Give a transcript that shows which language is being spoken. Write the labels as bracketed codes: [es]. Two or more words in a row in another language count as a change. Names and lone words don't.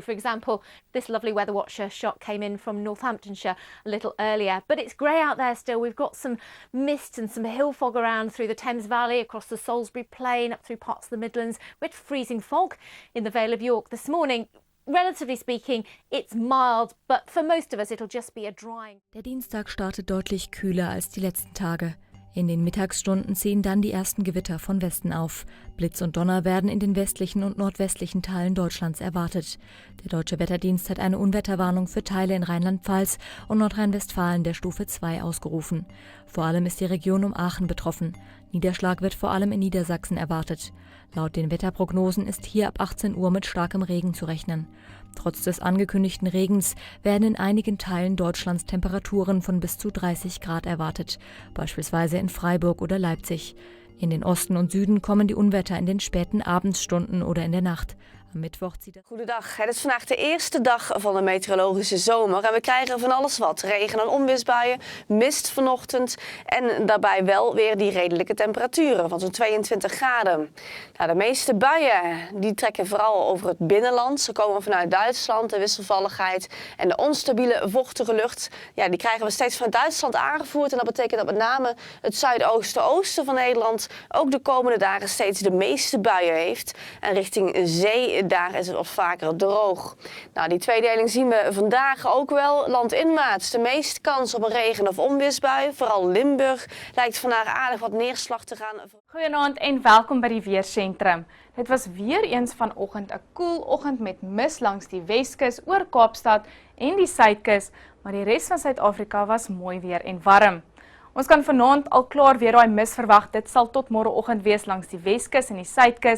[en] For example, this lovely Weather Watcher shot came in from Northamptonshire a little earlier, but it's grey out there still. We've got some mist and some hill fog around through the Thames Valley, across the Salisbury Plain, up through parts of the Midlands. We had freezing fog in the Vale of York this morning. Relatively speaking, it's mild, but for most of us it'll just be a drying. [de] Der Dienstag startet deutlich kühler als die letzten Tage. In den Mittagsstunden ziehen dann die ersten Gewitter von Westen auf. Blitz und Donner werden in den westlichen und nordwestlichen Teilen Deutschlands erwartet. Der Deutsche Wetterdienst hat eine Unwetterwarnung für Teile in Rheinland-Pfalz und Nordrhein-Westfalen der Stufe 2 ausgerufen. Vor allem ist die Region um Aachen betroffen. Niederschlag wird vor allem in Niedersachsen erwartet. Laut den Wetterprognosen ist hier ab 18 Uhr mit starkem Regen zu rechnen. Trotz des angekündigten Regens werden in einigen Teilen Deutschlands Temperaturen von bis zu 30 Grad erwartet, beispielsweise in Freiburg oder Leipzig. In den Osten und Süden kommen die Unwetter in den späten Abendsstunden oder in der Nacht. Am Mittwoch zieht het... [nl] Goedendag, het is vandaag de eerste dag van de meteorologische zomer en we krijgen van alles wat. Regen- en onweersbuien, mist vanochtend en daarbij wel weer die redelijke temperaturen van zo'n 22 graden. Nou, de meeste buien die trekken vooral over het binnenland. Ze komen vanuit Duitsland, de wisselvalligheid en de onstabiele vochtige lucht. Ja, die krijgen we steeds vanuit Duitsland aangevoerd en dat betekent dat met name het zuidoosten-oosten van Nederland ook de komende dagen steeds de meeste buien heeft. En richting zee daar is het wat vaker droog. Nou, die tweedeling zien we vandaag ook wel. Landinwaarts de meeste kans op een regen- of onweersbui. Vooral Limburg lijkt vandaag aardig wat neerslag te gaan. [af] Goeienaand en welkom by die Weersentrum. Dit was weer eens vanoggend 'n koel oggend met mis langs die Weskus, oor Kaapstad en die Suidkus, maar die res van Suid-Afrika was mooi weer en warm. Ons kan vanaand al klaar weer daai mis verwag. Dit sal tot môreoggend wees langs die Weskus en die Suidkus.